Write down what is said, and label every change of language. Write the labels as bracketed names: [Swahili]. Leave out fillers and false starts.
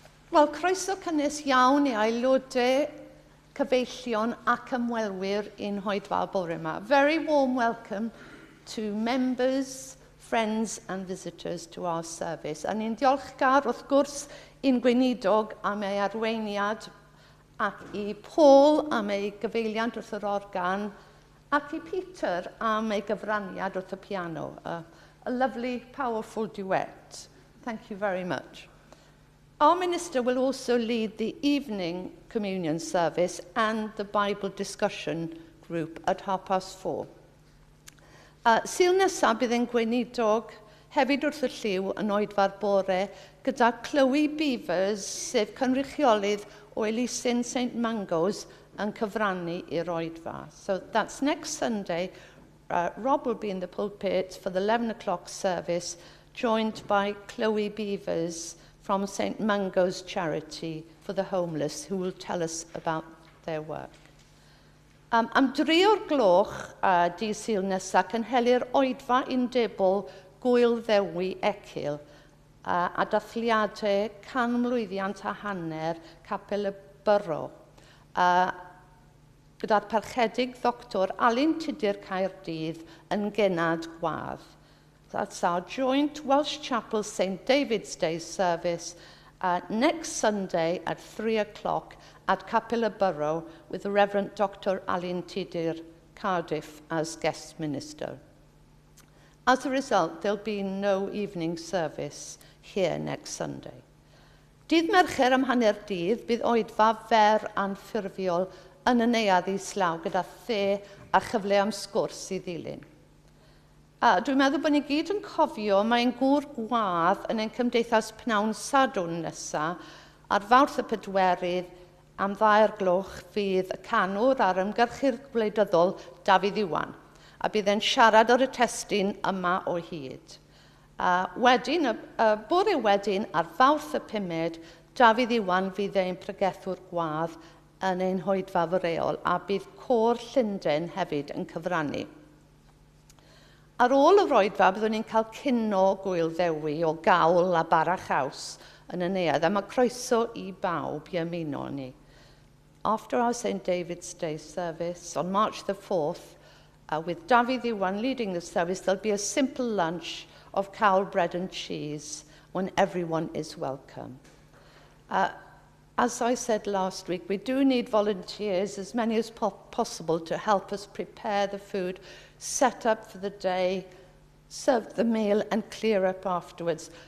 [Welsh] Wel, croeso cynnes iawn i aelodau cyfeillion ac ymwelwyr i'n Hoedfa bore yma. [English] Very warm welcome to members, friends and visitors to our service. [Welsh] A ni'n diolchgar wrth gwrs i'n gweinidog am ei arweiniad ac i Paul am ei gyfeiliant wrth yr organ ac i Peter am ei gyfraniad wrth y piano. [English] A lovely, powerful duet. Thank you very much. Our minister will also lead the evening communion service and the Bible discussion group at 4:30. [Welsh] Sul nesaf bydd yn gweinidog hefyd wrth y lliw yn oedfa'r bore gyda Chloe Beavers, sef cynrychiolydd o Elusen St Mango's yn cyfrannu i'r oedfa. [English] So that's next Sunday. Rob will be in the pulpit for the 11 o'clock service, joined by Chloe Beavers from St Mango's Charity for the Homeless, who will tell us about their work. [Welsh] Am 3 o'r gloch dydd Sul nesaf, cynhelir oedfa undebol Gwyl Ddewi Ecyl a dathliadau canmlwyddiant a hanner Capel y Byrro, gyda'r parchedig Dr. Alun Tudur Caerdydd yn Genad Gwadd. [English] That's our joint Welsh Chapel St David's Day service next Sunday at 3 o'clock at Capel y Byrro with the Reverend Dr. Alun Tudur Cardiff as guest minister. As a result, there'll be no evening service here next Sunday. [Welsh] Dydd Mercher am hanner dydd bydd oedfa fer anffurfiol yn y neuadd islaw gyda the a chyfle am sgwrs i ddilyn. Dwi'n meddwl bod ni gyd yn cofio mae'n gŵr gwadd yn ein cymdeithas pnawn Sadwn nesaf ar Fawrth y Pedwerydd am 2 o'r gloch fydd y canwr ar ymgyrchu'r gwleidyddol Dafydd Iwan a bydd e'n siarad ar y testun yma o hyd. Wedyn, y bore wedyn ar Fawrth y 5, Dafydd Iwan fydd e'n pregethwr gwadd yn ein hoedfa fyreol a bydd Côr Llundain hefyd yn cyfrannu. Ar ôl y roedfa, byddwn ni'n cael cino Gwyl Ddewi o gawl a bara chaws yn y neuadd, a mae croeso i bawb i ymuno ni. [English] After our St David's Day service on March the 4th, with Dafydd Iwan leading the service, there'll be a simple lunch of cawl bread and cheese when everyone is welcome. As I said last week, we do need volunteers, as many as possible, to help us prepare the food, set up for the day, serve the meal and clear up afterwards.